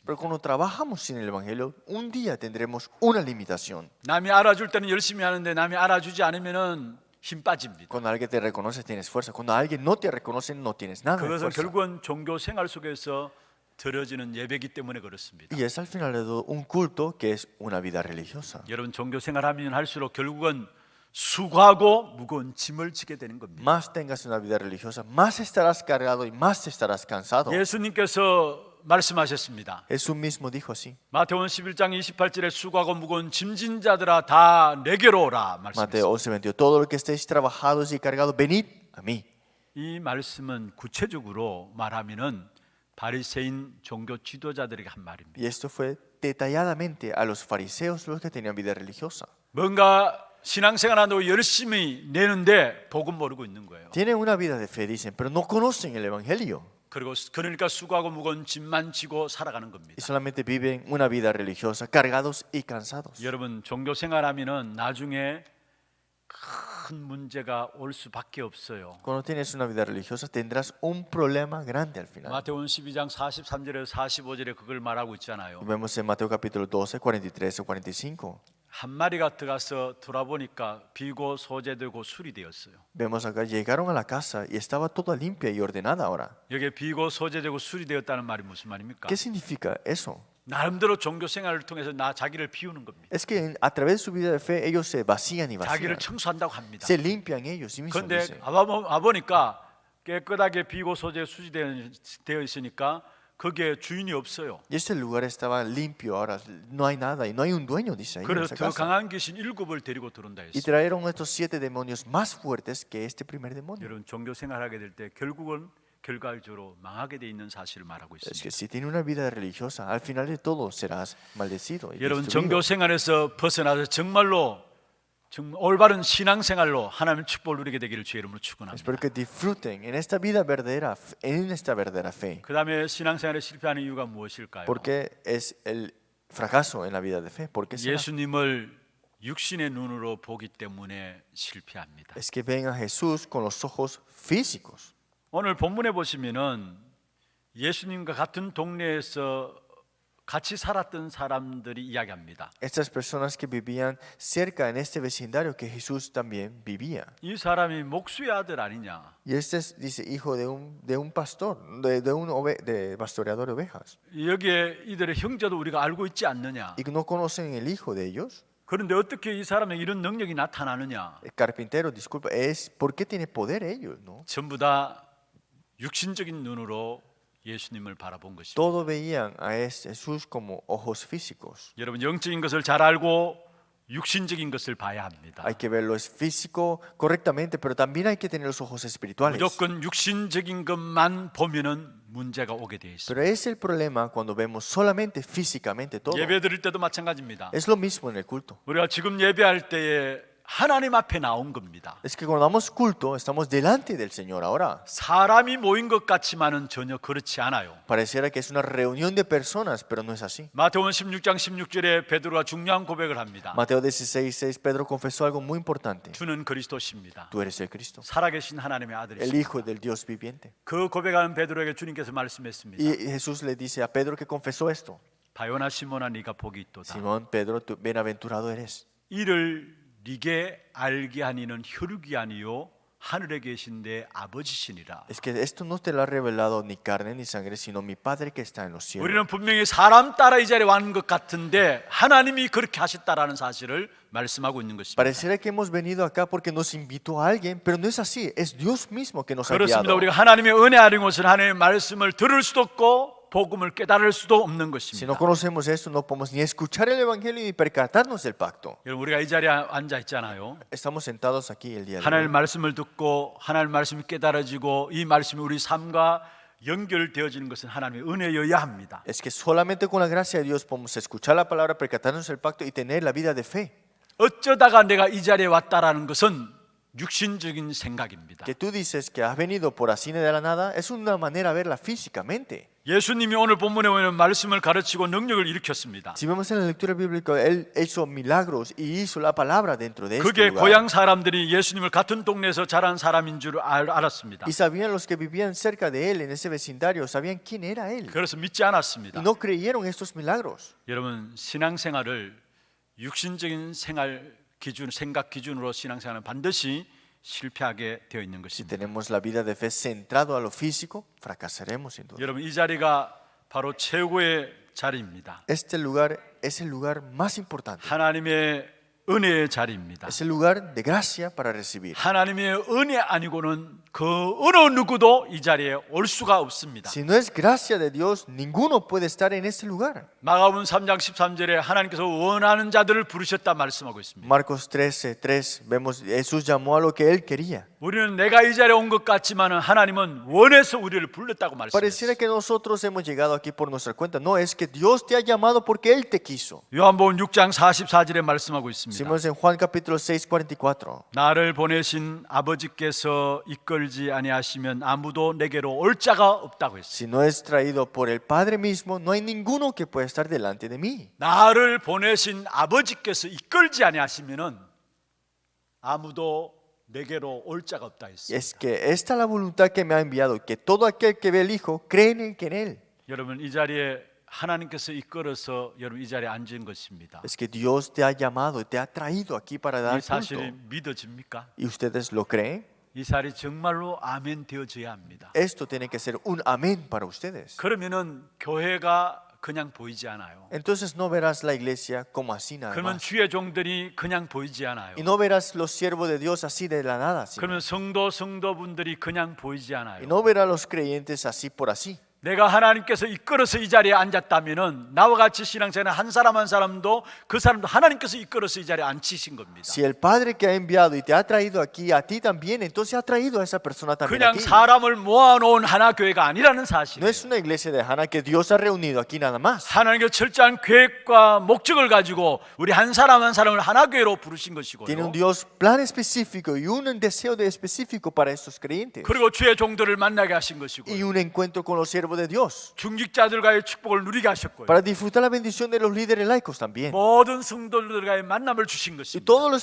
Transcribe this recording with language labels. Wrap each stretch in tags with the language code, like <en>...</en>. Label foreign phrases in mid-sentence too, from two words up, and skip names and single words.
<es>Pero cuando trabajamos sin el evangelio, un día tendremos una limitación.</es> <ko>남이 알아줄 때는 열심히 하는데 남이 알아주지 않으면은 힘 빠집니다.</ko> <es>Cuando alguien te reconoce tienes fuerza. Cuando alguien no te reconoce no tienes nada de</es> <ko>그것은</ko> <es>fuerza.</es> <ko>결국은 종교 생활 속에서 드려지는 예배이기 때문에 그렇습니다.</ko> <es>Y es al final de todo un culto que es una vida religiosa.</es> <ko>여러분 종교 생활하면 할수록 결국은 수고하고 무거운 짐을 지게 되는 겁니다.</ko> <es>Más tengas una vida religiosa, más estarás cargado y más estarás cansado.</es> <ko>예수님께서 말씀하셨습니다.</ko> <es>Jesús mismo dijo así.</es> <ko>마태복음 11장 28절에 수고하고 무거운 짐진 자들아 다 내게로 오라 말씀했습니다.</ko> <es>Mateo 11:22. Todo lo que estéis trabajados y cargados, venid a mí.</es> <ko>이 말씀은 구체적으로 말하면은 바리새인 종교 지도자들에게 한 말입니다.</ko> <es>Y esto fue detalladamente a los fariseos, los que tenían vida religiosa.</es> <ko>뭔가 신앙생활한다고 열심히 내는데 복음 모르고 있는 거예요.</ko> <es>Tienen una vida de fe, dicen, pero no conocen el evangelio.</es> <ko>그리고 그러니까 수고하고 무거운 짐만 지고 살아가는 겁니다.</ko> <es>Y solamente viven una vida religiosa, cargados y cansados.</es> <ko>여러분 종교 생활하면은 나중에 큰 문제가 올 수밖에 없어요.</ko> <es>Cuando tienes una vida religiosa tendrás un problema grande al final.</es> <ko>마태복음 12장 43절에서 45절에 그걸 말하고 있잖아요.</ko> <es>Vemos en Mateo capítulo 12, 43 o 45.</es> <ko>한 마리가 들어가서 돌아보니까 비고 소재되고 수리되었어요.</ko> <es>Vemos acá, llegaron a la casa y estaba toda limpia y ordenada ahora.</es> <ko>여기 비고 소재되고 수리되었다는 말이 무슨 말입니까?</ko> <es>¿Qué significa eso?</es> <ko>나름대로 종교 생활을 통해서 자기를 비우는 겁니다.</ko> <es>Es que a través de su vida de fe ellos se vacían y</es> <ko>자기를</ko> <es>vacían.</es> <ko>청소한다고 합니다.</ko> <es>Se limpian ellos mismos.</es> <ko>그런데</ko> <es>Dice.</es> <ko>와보니까 깨끗하게 비고 소재 수리되어 있으니까 거기에 주인이 없어요.</ko> <es>Y este lugar estaba limpio ahora, no hay nada y no hay un dueño, dice ahí en</es> <ko>그래서</ko> <es>esa</es> <ko>더</ko> <es>casa.</es> <ko>강한 귀신 7을 데리고 들어온다</ko> <es>Y</es> <ko>했어요.</ko> <es>trajeron estos 7 demonios más fuertes que este primer demonio.</es> <ko>여러분 종교 생활하게 될 때 결국은 결과적으로 망하게 돼 있는 사실을 말하고</ko> <es>Es</es> <ko>있습니다.</ko> <es>que si tienes una vida religiosa, al final de todo serás maldecido. Y</es> <ko>여러분</ko> <es>destruido.</es> <ko>종교 생활에서 벗어나서 정말 올바른 신앙 생활로 하나님의 축복을 누리게 되기를 주의 이름으로 축원합니다.</ko> <es>Espero que disfruten en esta vida verdadera, en esta verdadera fe.</es> <ko>그다음에 신앙 생활에 실패하는 이유가 무엇일까요?</ko> <es>Porque es el fracaso en la vida de fe. ¿Por qué será?</es> <ko>예수님을 육신의 눈으로 보기 때문에 실패합니다.</ko> <es>Es que ven a Jesús con los ojos físicos.</es> <ko>오늘 본문에 보시면은 예수님과 같은 동네에서 같이 살았던 사람들이 이야기합니다.</ko> <es>Estas personas que vivían cerca en este vecindario que Jesús también vivía.</es> <ko>이 사람이 목수의 a들 아니냐?</ko> <es>Y este es, dice, hijo de un pastor, de pastoreador de ovejas.</es> <ko>여기에 이들의 형제도 우리가 알고 있지 않느냐?</ko> <es>¿Y no conocen el hijo de ellos?</es> <ko>그런데 어떻게 이 사람에게 이런 능력이 나타나느냐?</ko> <es>El carpintero, disculpa, es ¿por qué tiene poder ellos? ¿No?</es> <ko>전부 다 육신적인 눈으로 예수님을 바라본 것입니다.</ko> <es>Todos veían a Jesús como ojos físicos.</es> <ko>여러분 영적인 것을 잘 알고 육신적인 것을 봐야 합니다.</ko> <es>Hay que verlo es físico correctamente, pero también hay que tener los ojos espirituales.</es> <ko>무조건 육신적인 것만 보면은 문제가 오게 돼 있습니다.</ko> <es>Pero es el problema cuando vemos solamente físicamente todo.</es> <ko>예배 드릴 때도 마찬가지입니다.</ko> <es>Es lo mismo en el culto.</es> <ko>우리가 지금 예배할 때에 하나님 앞에 나온 겁니다.</ko> <es>Es que cuando damos culto estamos delante del Señor ahora.</es> <ko>사람이 모인 것 같지만은 전혀 그렇지 않아요.</ko> <es>Pareciera que es una reunión de personas, pero no es así.</es> <ko>마태복음 16장 16절에 베드로가 중요한 고백을 합니다.</ko> <es>Mateo 16:6 Pedro confesó algo muy importante.</es> <ko>주는 그리스도십니다.</ko> <es>Tú eres el Cristo,</es> <ko>살아계신 하나님의</ko> <es>el</es> <ko>아들이십니다.</ko> <es>Hijo del Dios viviente.</es> <ko>그 고백하는 베드로에게 주님께서 말씀했습니다.</ko> <es>Y Jesús le dice a Pedro que confesó esto.</es> <ko>바요나 시몬아 네가 복이 있도다.</ko> <es>Simón, Pedro, tú bienaventurado eres.</es> <ko>이를 네게 알게 하니는 혈육이 아니요 하늘에 계신 내 아버지시니라.</ko> <es>Es que esto no te lo ha revelado ni carne ni sangre, sino mi Padre que está en los cielos.</es> <ko>우리는 분명히 사람 따라 이 자리에 왔는 것 같은데 하나님이 그렇게 하셨다라는 사실을 말씀하고 있는 것입니다.</ko> <es>Pareciera que hemos venido acá porque nos invitó a alguien, pero no es así. Es Dios mismo que nos ha</es> <ko>그렇습니다.</ko> <es>guiado.</es> <ko>우리가 하나님의 은혜 아닌 것은 하나님의 말씀을 들을 수도 없고 복음을 깨달을 수도 없는</ko> <es>Si no</es> <ko>것입니다.</ko> <es>conocemos esto, no podemos ni escuchar el Evangelio ni percatarnos del pacto.</es> <ko>여러분 우리가 이 자리에 앉아 있잖아요.</ko> <es>Estamos sentados aquí el día de</es> <ko>하나님의</ko> <es>hoy.</es> <ko>말씀을 듣고 하나님의 말씀이 깨달아지고 이 말씀이 우리 삶과 연결되어지는 것은 하나님의 은혜여야 합니다.</ko> <es>Es que solamente con la gracia de Dios podemos escuchar la palabra, percatarnos del pacto y tener la vida de fe.</es> <ko>어쩌다가 내가 이 자리에 왔다라는 것은 육신적인 생각입니다.</ko> <es>Que tú dices que has venido por así de la nada, es una manera de verla físicamente.</es> <ko>예수님이 오늘 본문에 오는 말씀을 가르치고 능력을 일으켰습니다.</ko> <es>Si vemos en la lectura bíblica, Él hizo milagros y hizo la palabra dentro de este</es> <ko>그게</ko> <es>lugar.</es> <ko>고향 사람들이 예수님을 같은 동네에서 자란 사람인 줄 알았습니다.</ko> <es>Y sabían los que vivían cerca de Él, en ese vecindario, sabían quién era Él.</es> <ko>그래서 믿지 않았습니다.</ko> <es>Y no creyeron estos milagros.</es> <ko>여러분 신앙생활을 육신적인 생활 기준, 생각 기준으로 신앙생활은 반드시 실패하게 되어 있는</ko> <es>Si</es> <ko>것입니다.</ko> <es>tenemos la vida de fe centrado a lo físico, fracasaremos sin duda.</es> <ko>여러분 이 자리가 바로 최고의 자리입니다.</ko> <es>Este lugar es el lugar más importante.</es> <ko>하나님의 은혜의 자리입니다.</ko> <es>Es el lugar de gracia para recibir.</es> <ko>하나님의 은혜 아니고는 그 어느 누구도 이 자리에 올 수가 없습니다.</ko> <es>Si no es gracia de Dios, ninguno puede estar en este lugar.</es> <ko>마가복음 3장 13절에 하나님께서 원하는 자들을 부르셨다 말씀하고 있습니다.</ko> <es>Marcos 13:3 vemos Jesús llamó a lo que Él quería.</es> <ko>우리는 내가 이 자리에 온 것 같지만 하나님은 원해서 우리를 불렀다고</ko> <es>Pareciera</es> <ko>말씀했어요.</ko> <es>que nosotros hemos llegado aquí por nuestra cuenta. No, es que Dios te ha llamado porque Él te quiso.</es> <ko>요한복음 6장 44절에 말씀하고 있습니다.</ko> <es>Decimos en Juan capítulo 6:44.</es> <ko>나를 보내신 아버지께서 이끌지 아니하시면 아무도 내게로 올 자가 없다고 했어요.</ko> <es>Si no es traído por el Padre mismo, no hay ninguno que pueda estar delante de mí.</es> <ko>나를 보내신 아버지께서 이끌지 아니하시면은 아무도 내게로 올 자가 없다 했어요.</ko> <es>Es que esta es la voluntad que me ha enviado, que todo aquel que ve al Hijo cree en Él.</es> <ko>여러분 이 자리에 하나님께서 이끌어서 여러분 이 자리에 앉은 것입니다.</ko> <es>Es que Dios te ha llamado y te ha traído aquí para dar</es> <ko>이 사실이</ko> <es>culto.</es> <ko>믿어집니까?</ko> <es>¿Y ustedes lo creen?</es> <ko>이 자리 정말로 아멘 되어져야 합니다.</ko> <es>Esto tiene que ser un amén para ustedes.</es> <ko>그러면은 교회가 그냥 보이지 않아요.</ko> <es>Entonces no verás la iglesia como así nada</es> <ko>그러면</ko> <es>más.</es> <ko>주의 종들이 그냥 보이지 않아요.</ko> <es>Y no verás los siervos de Dios así de la nada. sino-</es> <ko>그러면 성도분들이 그냥 보이지</ko> <es>Y</es> <ko>않아요.</ko> <es>no verás los creyentes así por así.</es> <ko>내가 하나님께서 이끌어서 이 자리에 앉았다면은 나와 같이 신앙생활 한 사람 한 사람도 그 사람도 하나님께서 이끌어서 이 자리에 앉히신 겁니다.</ko> <es>Si el Padre que ha enviado y te ha traído aquí, a ti también, entonces ha traído a esa persona también</es> <ko>그냥</ko> <es>aquí.</es> <ko>사람을 모아놓은 하나 교회가 아니라는</ko> <es>No</es> <ko>사실이에요.</ko> <es>es una iglesia de Hana que Dios ha reunido aquí nada más.</es> <ko>하나님께서 철저한 계획과 목적을 가지고 우리 한 사람 한 사람을 하나 교회로 부르신</ko> <es>Tiene</es> <ko>것이고요.</ko> <es>un Dios plan específico y un deseo específico para estos creyentes.</es> <ko>그리고 주의 종들을 만나게 하신 것이고요.</ko> <es>Y un encuentro con los siervos de Dios.</es> <ko>중직자들과의 축복을 누리게 하셨고요.</ko> <es>Para disfrutar la bendición de los líderes laicos también.</es> <ko>모든 성도들과의 만남을 주신</ko> <es>Y</es> <ko>것입니다.</ko>